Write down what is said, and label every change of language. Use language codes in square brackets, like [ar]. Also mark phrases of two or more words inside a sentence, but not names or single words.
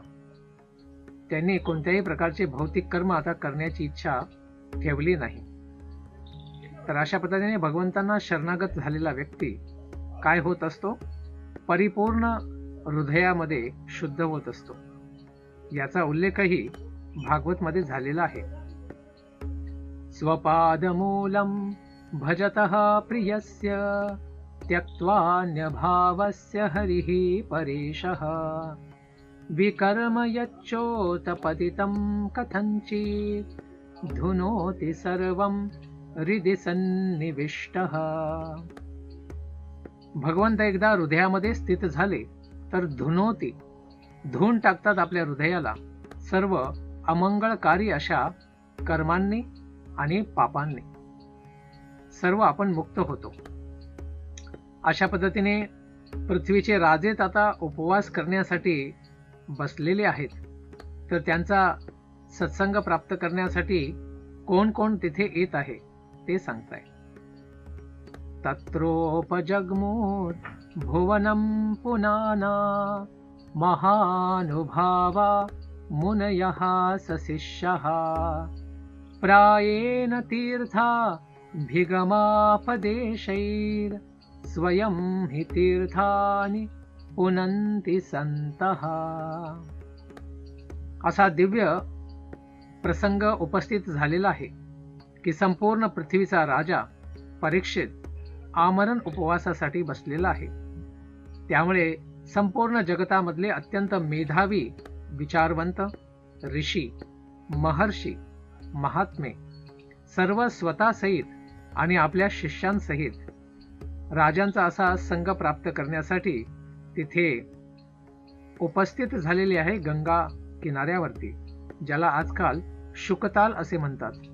[mr] त्यांनी कोणत्याही प्रकारचे भौतिक कर्म आता करण्याची इच्छा ठेवली नाही. तर अशा पद्धतीने भगवंतांना शरणागत झालेला व्यक्ती काय होत असतो? परिपूर्ण हृदयामध्ये शुद्ध होत असतो. याचा उल्लेखही भागवत मध्ये झालेला आहे. [sa] स्वपादमूलं भजतः प्रियस्य त्यक्त्वान्यभावस्य हरिः परेशः विकर्म यच्चोतपतितं कथञ्चित् धुनोति सर्वं हृदि सन्निविष्टः. [mr] भगवंत एकदा हृदयामध्ये स्थित झाले तर धुनोती, धुवून टाकतात आपल्या हृदयाला सर्व अमंगळकारी अशा कर्मांनी आणि पापांनी. सर्व आपण मुक्त होतो. अशा पद्धतीने पृथ्वीचे राजेत आता उपवास करण्यासाठी बसलेले आहेत. तर त्यांचा सत्संग प्राप्त करण्यासाठी कोण कोण तिथे येत आहे ते सांगताय. [sa] तत्रोपजग्मूर भुवनं पुनाना महानुभावा मुनयः सशिष्यः प्रायेण तीर्थाभिगमापदेशैर् स्वयं हि तीर्थानि पुनन्ति सन्तः. [mr] असा दिव्य प्रसंग उपस्थित झालेला आहे की संपूर्ण पृथ्वीचा राजा परीक्षित आमरण उपवासासाठी बसलेला आहे. त्यामुळे संपूर्ण जगतामधले अत्यंत मेधावी विचारवंत ऋषी, महर्षी, महात्मे सर्व स्वतःसहित आणि आपल्या शिष्यांसहित राजांचा असा संग प्राप्त करण्यासाठी तिथे उपस्थित झालेले आहे गंगा किनाऱ्यावरती, ज्याला आजकाल शुकताल असे म्हणतात.